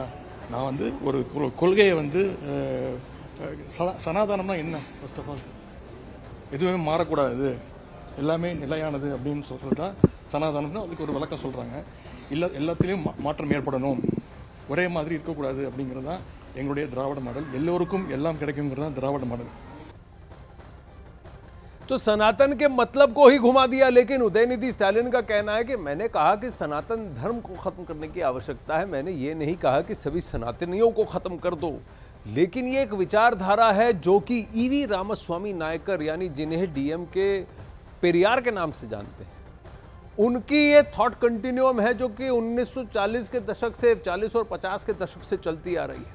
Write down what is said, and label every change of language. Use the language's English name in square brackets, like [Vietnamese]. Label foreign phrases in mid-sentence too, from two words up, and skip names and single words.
[Tamil] நான் வந்து ஒரு கொள்கையை வந்து சனாதனம்னா என்ன, [English] first of all [Tamil] எதுவுமே மாறக்கூடாது, எல்லாமே நிலையானது அப்படின்னு சொல்கிறது தான் சனாதனம்னு அதுக்கு ஒரு விளக்கம் சொல்கிறாங்க. எல்லாத்துலேயும் மாற்றம் ஏற்படணும், ஒரே மாதிரி இருக்கக்கூடாது அப்படிங்கிறது தான் எங்களுடைய திராவிட மாடல். எல்லோருக்கும் எல்லாம் கிடைக்குங்கிறது தான் திராவிட மாடல். [Hindi] तो सनातन के मतलब को ही घुमा दिया। लेकिन उदयनिधि स्टालिन का कहना है कि मैंने कहा कि सनातन धर्म को खत्म करने की आवश्यकता है, मैंने ये नहीं कहा कि सभी सनातनियों को खत्म कर दो। लेकिन ये एक विचारधारा है जो कि ईवी रामास्वामी नायकर, यानी जिन्हें डीएमके पेरियार के नाम से जानते हैं, उनकी ये [English] thought continuum [Hindi] है जो कि 1940 के दशक से, 40 और 50 के दशक से चलती आ रही है।